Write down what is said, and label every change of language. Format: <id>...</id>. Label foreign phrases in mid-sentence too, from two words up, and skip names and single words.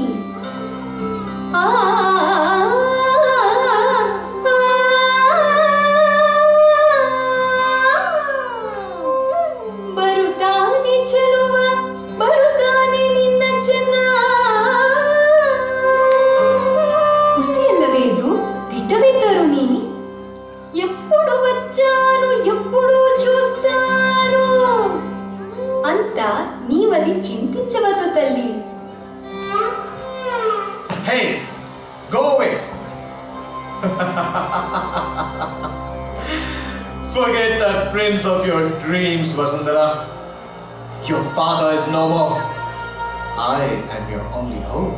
<kn>ಬರುತ್ತಾನೆ ಚೆಲುವ, ಬರುತ್ತಾನೆ ನಿನ್ನ ಚೆನ್ನ. ಖುಷಿಯಲ್ಲವೇ ಇದು? ದಿಟ್ಟವೇ ತರುಣಿ?</kn> <te>ఎప్పుడు వచ్చాను, ఎప్పుడు చూస్తాను</te> <kn>ಅಂತ ನೀವದಿ</kn> <te>చింతించవద్దు తల్లి.</te> <en>Hey, go away. Forget that prince of your dreams, Vasundhara. Your father is no more. I am your only hope.</en>